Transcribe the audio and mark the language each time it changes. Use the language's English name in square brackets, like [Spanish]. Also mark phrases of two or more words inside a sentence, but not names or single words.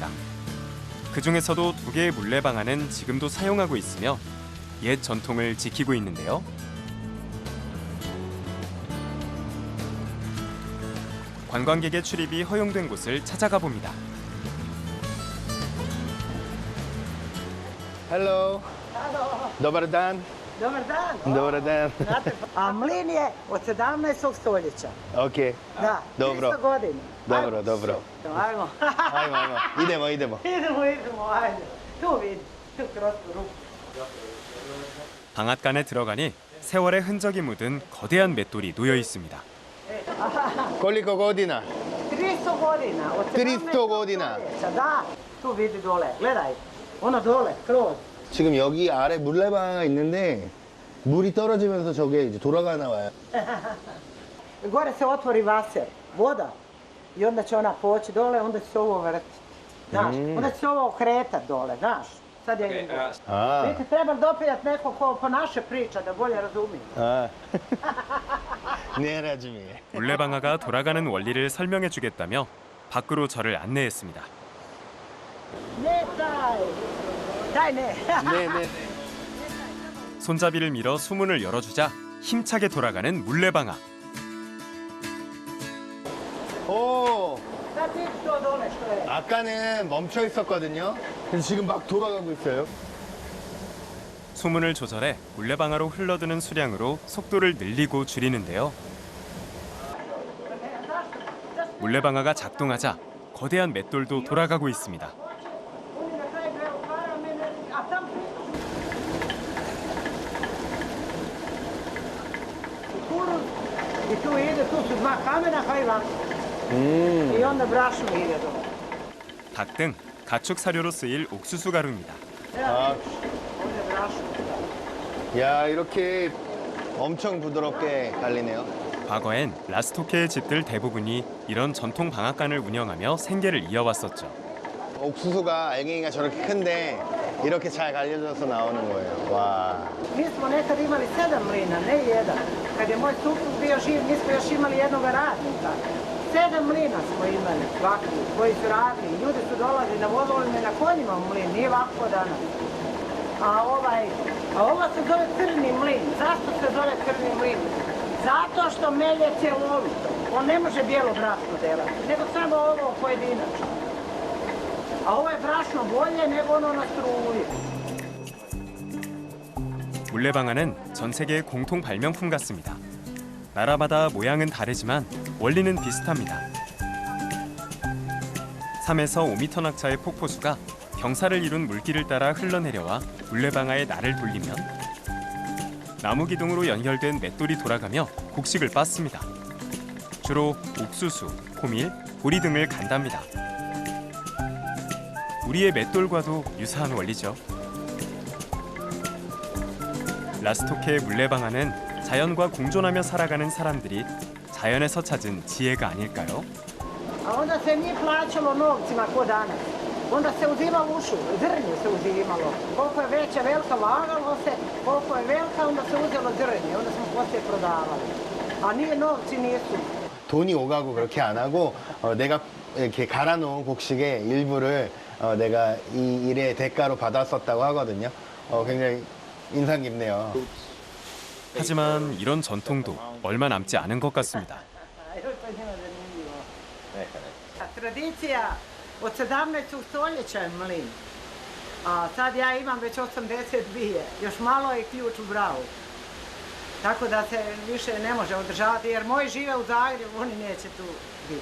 [Korean] 그 중에서도 2개의 물레방아는 지금도 사용하고 있으며 옛 전통을 지키고 있는데요. 관광객의 출입이 허용된 곳을 찾아가 봅니다. [English] Hello. [Croatian] Dobar dan. Dobar dan. Dobar dan. Znate, a mlin je od 17. stoljeća. Ok. Da, Dobro. 300 godina. Dobro, dobro. Ajmo. Ajmo. Idemo. idemo, ajde. Tu vidi, tu kroz tu ruku. [Korean] 방앗간에 들어가니 세월의 흔적이 묻은 거대한 맷돌이 놓여 있습니다. [Croatian] Koliko godina? 300 godina. Od 300 godina. stoljeća, da. Tu vidi dole, gledaj. Ono dole, kroz. [Korean] 지금 여기 아래 물레방아가 있는데 물이 떨어지면서 저게 이제 돌아가나 봐요. [Croatian] Gore se otvori vaser, voda. I onda će ona poći dole, onda će se ovo vrtiti. Znaš, onda će se ovo okretat dole, znaš. Sad je idem. [Korean] 아. [Croatian] Vidite, treba dopijat neko ko po naše priča, da bolje razumije. [Korean] 아. 네, 라즈미. 물레방아가 돌아가는 원리를 설명해 주겠다며 밖으로 저를 안내했습니다. [Croatian] Ne taj ne. [Korean] 네. 손잡이를 밀어 수문을 열어주자 힘차게 돌아가는 물레방아. 오. [Croatian] Sad vidi to dole što je. [Korean] 아까는 멈춰 있었거든요. 근데 지금 막 돌아가고 있어요. 수문을 조절해 물레방아로 흘러드는 수량으로 속도를 늘리고 줄이는데요. 물레방아가 작동하자 거대한 맷돌도 돌아가고 있습니다. [Croatian] I tu ide, tu su 2 kamena, pa i ovako. I onda brašno ide dole. [Korean] 닭 등 가축 사료로 쓰일 옥수수 가루입니다. 아, [Croatian] Ovdje je brašno. [Korean] 야, 이렇게 엄청 부드럽게 갈리네요. 과거엔 라스토케의 집들 대부분이 이런 전통 방앗간을 운영하며 생계를 이어왔었죠. 옥수수가 알갱이가 저렇게 큰데 이렇게 잘 갈려져서 나오는 거예요. 와. [Croatian] Mi smo nekad imali 7 mlina, ne jedan. Kad je moj suprug bio živ, mi smo još imali jednog radnika. 7 mlina smo imali, ovakvi, koji su radili. Ljudi su dolazili na vodovima i na konjima u mlin, nije ovako danas. A ovo se zove crni mlin. Zašto se zove crni mlin? Zato što melje cjelovito. On ne može bijelo brašno delati, nego samo ovo pojedinačno. A ovo je brašno bolje nego ono na struji. [Korean] 물레방아는 전 세계의 공통 발명품 같습니다. 나라마다 모양은 다르지만 원리는 비슷합니다. 3에서 5m 낙차의 폭포수가 경사를 이룬 물길을 따라 흘러내려와 물레방아의 날을 돌리면 나무 기둥으로 연결된 맷돌이 돌아가며 곡식을 빻습니다. 주로 옥수수, 호밀, 보리 등을 간답니다. 우리의 맷돌과도 유사한 원리죠. 라스토케의 물레방아는 자연과 공존하며 살아가는 사람들이 자연에서 찾은 지혜가 아닐까요? [Croatian] A onda se nije plaćalo novcima ko danas. Onda se uzimalo ušu, zrnje se uzimalo. Koliko je veća velika vagalo se, koliko je velika onda se uzelo zrnje. Onda smo poslije prodavali. A nije novci nisu. [Korean] 돈이 오가고 그렇게 안 하고 내가 이렇게 갈아놓은 곡식의 일부를 내가 이 일의 대가로 받았었다고 하거든요. 굉장히 인상 깊네요. 하지만 이런 전통도 얼마 남지 않은 것 같습니다. [Croatian] Tradicija od 17. stoljeća je mlin. A sad ja imam već 82. Još malo je ključ u bravu. Tako da se više ne može održavati jer moji žive u Zagrebu, oni neće tu biti.